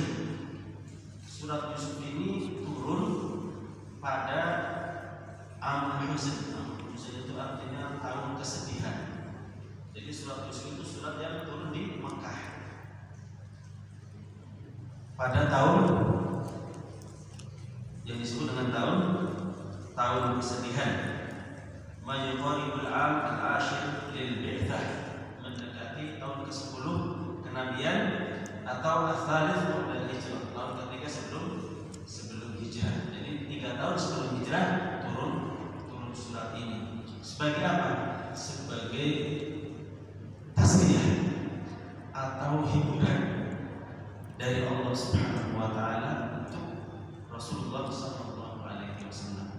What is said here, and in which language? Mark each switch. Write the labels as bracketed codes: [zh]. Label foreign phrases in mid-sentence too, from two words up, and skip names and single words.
[id] Surat Yusuf ini turun pada [ar] عام الحزن. عام الحزن [id] itu artinya tahun kesedihan. Jadi surat Yusuf itu surat yang turun di Mekah pada tahun yang disebut dengan tahun kesedihan. [ar] ما يقارب العام العاشر للبعثة, [id] mendekati tahun ke-10 kenabian atau [ar] الثالث قبل الهجرة, [id] tahun ketiga sebelum hijrah. Jadi 3 tahun sebelum hijrah turun surat ini. Sebagai apa? Sebagai tasbih atau hiburan dari Allah [ar] سبحانه وتعالى [id] untuk Rasulullah [ar] صلى الله عليه وسلم.